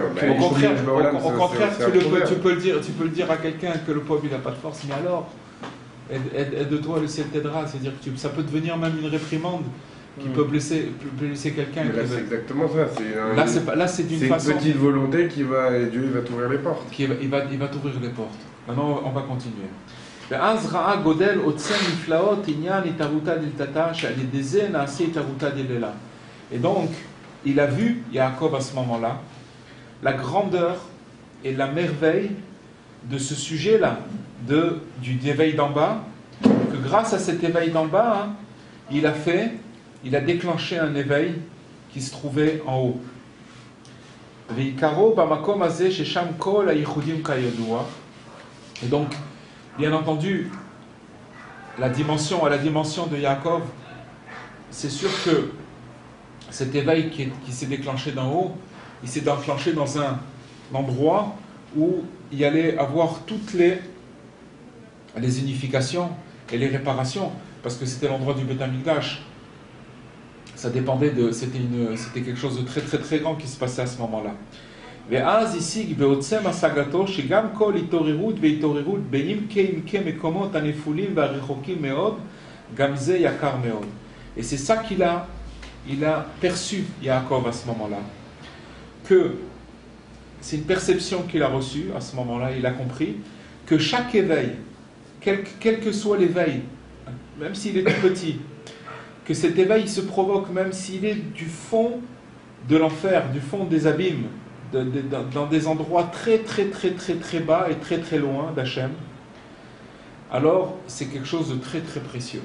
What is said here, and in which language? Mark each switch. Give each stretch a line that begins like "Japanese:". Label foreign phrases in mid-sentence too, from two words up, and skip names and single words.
French: Au contraire, tu peux le dire à quelqu'un que le pauvre il n'a pas de force, mais alors, aide-toi, le ciel t'aidera. C'est-à-dire que ça peut devenir même une réprimande qui peut blesser quelqu'un. Mais là, c'est exactement ça. Là, c'est d'une façon. C'est une petite volonté et Dieu il va t'ouvrir les portes. Il va t'ouvrir les portes. Maintenant, on va continuer.
Hebrew: ואז ראה גודל עוצם נפלאות עניין התערותא דלתתא שעל ידי זה נעשה התערותא דלילה.
French: Et donc, il a vu, Yaakov à ce moment-là, la grandeur et la merveille de ce sujet-là, du éveil d'en bas, que grâce à cet éveil d'en bas, il a déclenché un éveil qui se trouvait en haut.
Hebrew: ויקרו במקום הזה ששם כל הייחודים כידוע.
French: Et donc, bien entendu, à la dimension de Yaakov, c'est sûr que cet éveil qui s'est déclenché d'en haut, il s'est déclenché dans un endroit où il y allait avoir toutes les unifications et les réparations, parce que c'était l'endroit du Beth Amikdash. Ça dépendait c'était quelque chose de très très très grand qui se passait à ce moment-là.
Hebrew: ואז השיג בעוצם השגתו שגם כל התעוררות והתעוררות בעמקי מקומות הנפולים והרחוקים מאוד, גם זה יקר מאוד.
French: Et c'est ça qu'il a perçu, Yaakov, à ce moment-là. Que c'est une perception qu'il a reçue à ce moment-là, il a compris que chaque éveil, quel que soit l'éveil, même s'il est tout petit, que cet éveil se provoque même s'il est du fond de l'enfer, du fond des abîmes, dans des endroits très très très très très bas et très très loin d'Hachem, alors c'est quelque chose de très très précieux.